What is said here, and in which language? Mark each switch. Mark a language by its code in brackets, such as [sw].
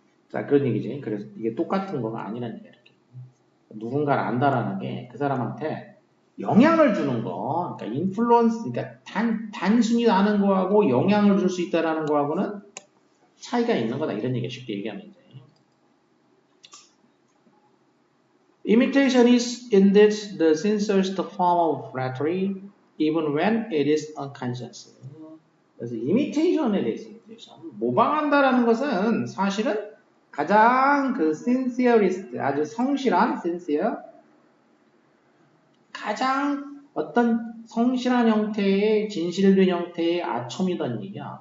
[ko] 자 그런 얘기지. 그래서 이게 똑같은 거가 아니라는 얘기야. 이렇게. 누군가를 안다라는 게 그 사람한테 영향을 주는 거. 그러니까 인플루언스. 그러니까 단순히 아는 거하고 영향을 줄 수 있다라는 거하고는 차이가 있는 거다. 이런 얘기야. 쉽게 얘기하면 이제. [en] Imitation is indeed the sincerest form of flattery, even when it is unconscious. [ko] 그래서 imitation에 대해서 모방한다라는 것은 사실은 가장 그 sincerest, 아주 성실한 sincere, 가장 어떤 성실한 형태의 진실된 형태의 아첨이란 얘기야.